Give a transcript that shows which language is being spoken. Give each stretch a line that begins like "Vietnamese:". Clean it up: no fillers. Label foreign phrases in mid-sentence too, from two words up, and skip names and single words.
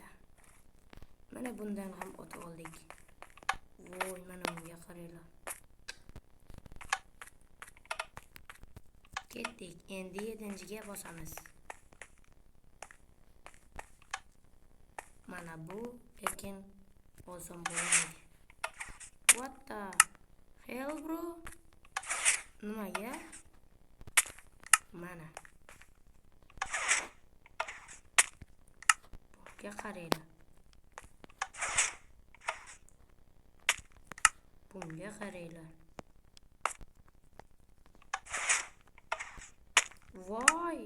Uzbek: Mana bundan ham o'ta oldik. Voy, mana bunga qaranglar. Ketdik. Endi 7-ga bosamiz. Mana bu lekin oson bo'lmaydi.
English: What the hell, bro?
Uzbek: Nimaga? Mana. Bunga qaranglar. Bunga qaranglar. Voy!